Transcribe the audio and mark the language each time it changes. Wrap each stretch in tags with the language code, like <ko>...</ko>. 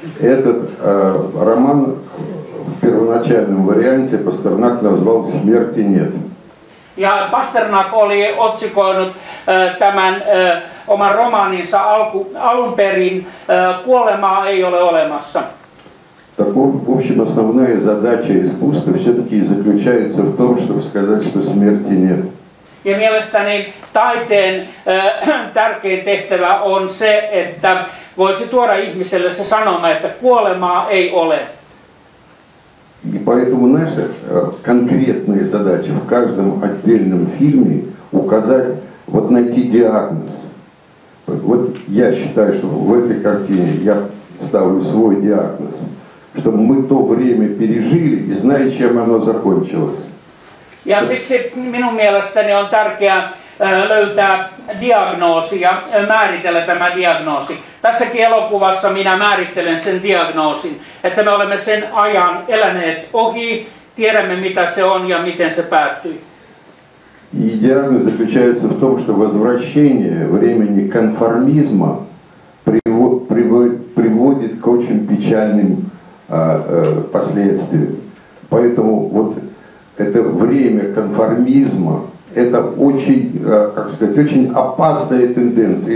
<ru>Этот роман в первоначальном варианте Пастернак назвал «Смерти нет».</ru> <fi>Ja Pasternak oli otsikoinut tämän oman romaaninsa alun perin "Kuolemaa ei ole olemassa".</fi> <ru>Так, в общем, основная задача искусства все-таки заключается в том, чтобы сказать, что смерти нет.</ru> <fi>Ja mielestäni taiteen tärkein tehtävä on se, että voisi tuoda ihmiselle se sanoma, että kuolemaa ei ole.</fi> <ru>И поэтому наша конкретная задача в каждом отдельном фильме указать, вот найти диагноз. Вот я считаю, что в этой картине я ставлю свой диагноз, чтобы мы то время пережили и зная, чем оно закончилось.</ru> <fi>Ja siksi minun mielestäni on tärkeää löytää diagnoosi ja määritellä tämä diagnoosi. Tässäkin elokuvassa minä määrittelen sen diagnoosin, että me olemme sen ajan eläneet ohi, tiedämme mitä se on ja miten se päättyi.</fi> <ru>И диагноз заключается в том, что возвращение времени конформизма приводит к очень печальным последствиям. Поэтому вот это время конформизма, это очень, как сказать, очень опасная тенденция.</ru>